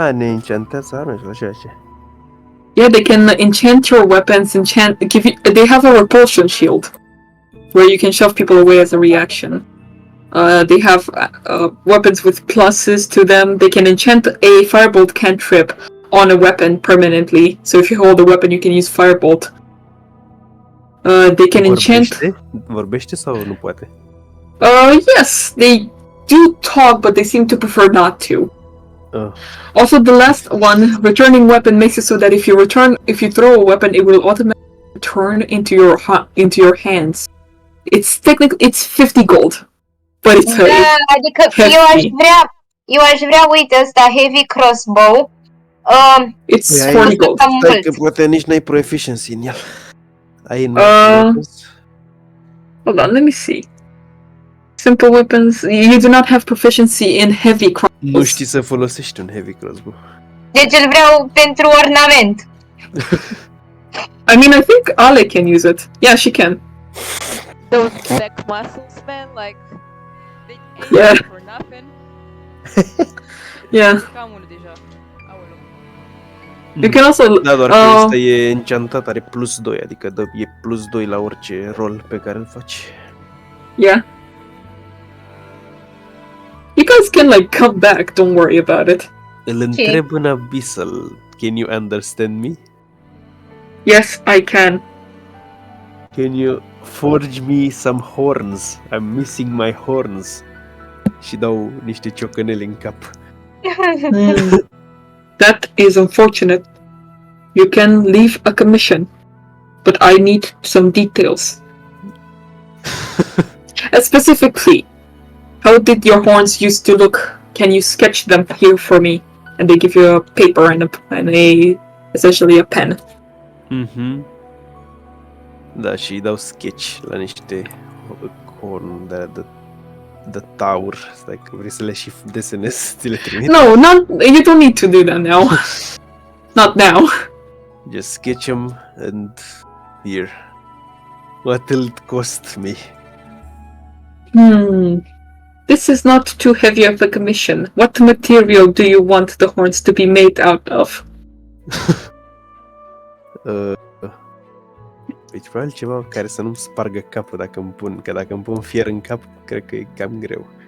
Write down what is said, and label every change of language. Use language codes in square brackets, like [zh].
[ro] ne enchantează arme și așa. [en] Yeah, they can enchant your weapons, they have a repulsion shield, where you can shove people away as a reaction. They have weapons with pluses to them. They can enchant a firebolt cantrip on a weapon permanently, so if you hold a weapon you can use firebolt. They can enchant... [ro] Vorbește sau nu poate? [en] Yes, they do talk, but they seem to prefer not to. Also, the last one, returning weapon, makes it so that if you throw a weapon, it will automatically return into your hands. It's 50 gold, but it's [ro] Da, adică eu aș vrea, uite, ăsta, heavy crossbow. [en] It's 40 gold. [ro] Stai că poate nici n-ai proficiency în el. Ai în [en] Hold on, let me see. Simple weapons. You do not have proficiency in heavy crossbows. [ro] Nu știi să folosești un heavy crossbow. Deci îl vreau pentru ornament. [en] I mean, I think Ale can use it. Yeah, she can. Those back muscles, man, like they ain't Yeah. for nothing. Yeah. [ro] Cam unul deja. Aoleu. [en] You can also... [ro] Da, doar că ăsta e enchantat, are plus 2, adică e plus 2 la orice rol pe care îl faci. [en] Yeah. You guys can, like, come back, don't worry about it. [ro] Îl întreb în Abyssal, [en] can you understand me? Yes, I can. Can you forge me some horns? I'm missing my horns. [ro] Și dau niște ciocănele în cap. [en] That is unfortunate. You can leave a commission, but I need some details. Specifically, how did your horns used to look? Can you sketch them here for me? And they give you a paper and essentially a pen. Mhm. [ro] Da, și îi dau sketch la niște horn de taur. Stai că vrei să le și desenezi, ți le trimit? [en] No, you don't need to do that now. Not now. Just sketch them and here. What will it cost me? This is not too heavy of a commission. What material do you want the horns to be made out of? [ro] Deci probabil ceva care să nu-mi spargă capul dacă îmi pun, că dacă îmi pun fier în cap, cred că e cam greu.